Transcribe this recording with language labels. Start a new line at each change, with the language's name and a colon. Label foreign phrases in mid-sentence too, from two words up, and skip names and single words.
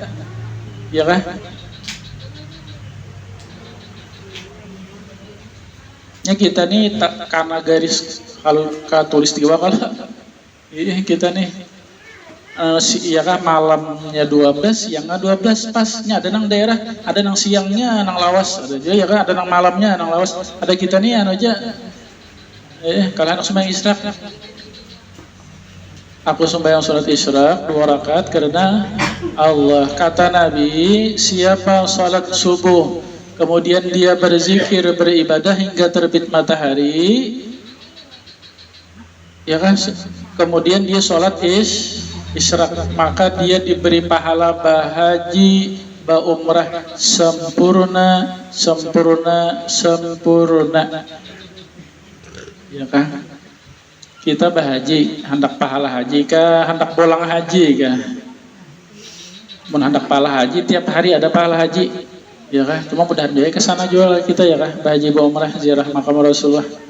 Indonesian: Ya kan? Ya kita nih tak karena garis kalau tulis di bawah kalau kita nih ya kan malamnya 12, siangnya 12 pasnya. Ada nang daerah, ada nang siangnya nang lawas, ada juga ya kan, ada nang malamnya nang lawas. Ada kita nih anu aja kalian sembahyang israk. Aku sembahyang sholat israk 2 rakaat karena Allah, kata Nabi, siapa sholat subuh kemudian dia berzikir, beribadah hingga terbit matahari, ya kan, kemudian dia sholat isyraq, maka dia diberi pahala bahaji ba umrah sempurna ya kan.
Banjar: Kita bahaji hendak pahala haji kah, hendak bolang haji kah? Mun hendak pahala haji tiap hari ada pahala haji ya kah, cuma mudah biaya ke sana jual kita ya kah, bahaji ba umrah ziarah makam Rasulullah.